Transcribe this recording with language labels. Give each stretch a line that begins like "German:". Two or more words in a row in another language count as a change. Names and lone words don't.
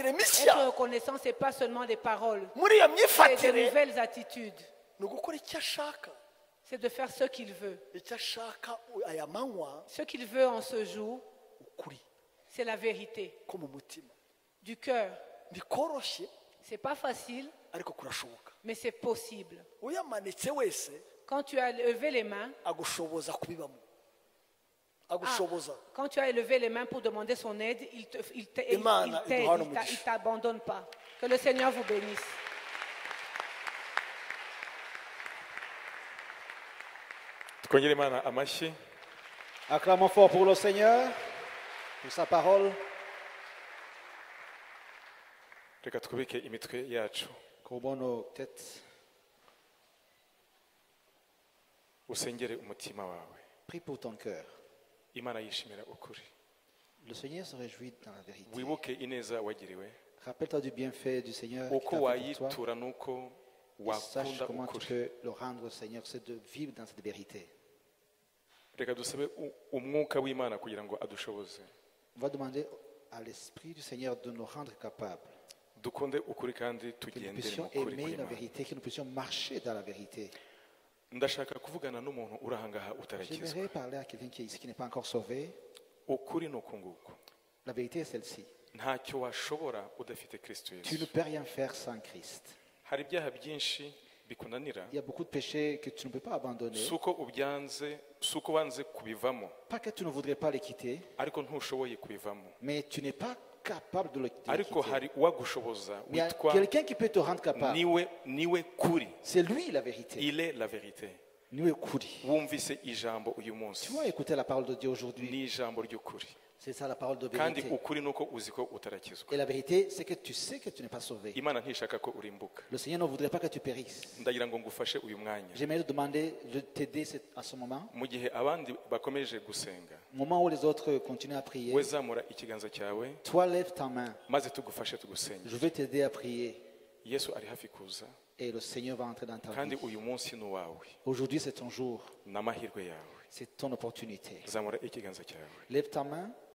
French: Être
Kinyarwanda: mishya
French: reconnaissant, ce n'est pas seulement des paroles,
Kinyarwanda: muri iyo
French: c'est de
Kinyarwanda: myifatire
French: nouvelles attitudes.
Kinyarwanda: ni ugukora icyo ashaka
French: C'est de faire ce qu'il veut.
Kinyarwanda: icyo ashaka aya manywa
French: Ce qu'il veut en ce jour,
Kinyarwanda: ukuri
French: c'est la vérité.
Kinyarwanda: ko mu mutima
French: Du cœur.
Kinyarwanda: ntikoroshye
French: Ce n'est pas facile,
Kinyarwanda: ariko kurashoboka
French: mais c'est possible.
Kinyarwanda: uyamanitse wese
French: Quand tu as levé les mains,
Kinyarwanda: agushoboza kubibamo agushoboza
French: quand tu as élevé les mains pour demander son aide, il t'aide,
Kinyarwanda: Imana
French: il
Kinyarwanda: iduhana
French: ne
Kinyarwanda: umugisha.
French: t'abandonne pas. Que le Seigneur vous bénisse.
Kinyarwanda: twongere imana amashyi.
French: Acclamons fort pour le Seigneur, pour sa parole.
Kinyarwanda: Reka twubike imitwe yacu
French: Courbons nos têtes.
Kinyarwanda: usengere umutima wawe.
French: Prie pour ton cœur.
Kinyarwanda: Imana yishimira ukuri.
French: Le Seigneur se réjouit dans la vérité.
Kinyarwanda: wibuke ineza wagiriwe,
French: Rappelle-toi du bienfait du Seigneur qui
Kinyarwanda: uko
French: t'a fait pour toi.
Kinyarwanda: wayitura n'uko
French: Et sache
Kinyarwanda: wakunda
French: comment tu
Kinyarwanda: ukuri.
French: peux le rendre au Seigneur, c'est de vivre dans cette vérité.
Kinyarwanda: Reka dusabe umwuka w'Imana kugira ngo adushoboze.
French: On va demander à l'Esprit du Seigneur de nous rendre capables,
Kinyarwanda: Dukunde ukuri kandi
French: que nous
Kinyarwanda: tugendere mu
French: puissions
Kinyarwanda: kuri
French: aimer la
Kinyarwanda: kw'Imana.
French: vérité, que nous puissions marcher dans la vérité.
Kinyarwanda: Ndashaka kuvugana n'umuntu uri ahangaha utarakizwa.
French: J'aimerais parler à quelqu'un qui est ici qui n'est pas encore sauvé.
Kinyarwanda: Ukuri ni uku nguku.
French: La vérité est celle-ci.
Kinyarwanda: Ntacyo washobora udafite Kristo
French: Tu ne
Kinyarwanda: Yesu.
French: peux rien faire sans Christ.
Kinyarwanda: Hari ibyaha byinshi bikunanira,
French: Il y a beaucoup de péchés que tu ne peux pas abandonner.
Kinyarwanda: si uko ubyanze, si uko wanze kubivamo,
French: Pas que tu ne voudrais pas les quitter,
Kinyarwanda: ariko ntushoboye kubivamo.
French: mais tu n'es pas capable de les
Kinyarwanda: Ariko
French: quitter.
Kinyarwanda: hari uwagushoboza
French: Mais il y a
Kinyarwanda: witwa
French: quelqu'un qui peut te rendre capable.
Kinyarwanda: niwe kuri.
French: C'est lui la vérité. Il est la vérité.
Kinyarwanda: Niwe kuri. Wumvise ijambo uyu munsi,
French: Tu vas écouter la parole de Dieu aujourd'hui.
Kinyarwanda: ni ijambo ry'ukuri,
French: C'est ça la parole de
Kinyarwanda: kandi
French: vérité.
Kinyarwanda: ukuri ni uko uzi ko utarakizwa.
French: Et la vérité, c'est que tu sais que tu n'es pas sauvé.
Kinyarwanda: Imana ntishaka ko urimbuka.
French: Le Seigneur ne voudrait pas que tu périsses.
Kinyarwanda: Ndagira ngo ngufashe uyu mwanya,
French: J'aimerais te demander de t'aider à ce moment.
Kinyarwanda: mu gihe abandi bakomeje gusenga,
French: Au moment où les autres continuent à prier,
Kinyarwanda: we zamura ikiganza cyawe
French: toi lève ta main.
Kinyarwanda: maze tugufashe tugusenge.
French: Je vais t'aider à prier.
Kinyarwanda: Yesu ari hafi kuza,
French: Et le Seigneur va entrer dans ta
Kinyarwanda: kandi
French: vie.
Kinyarwanda: uyu munsi ni uwawe,
French: Aujourd'hui, c'est ton jour.
Kinyarwanda: n'amahirwe yawe.
French: C'est ton opportunité.
Kinyarwanda: Zamura ikiganza cyawe.
French: Lève ta main.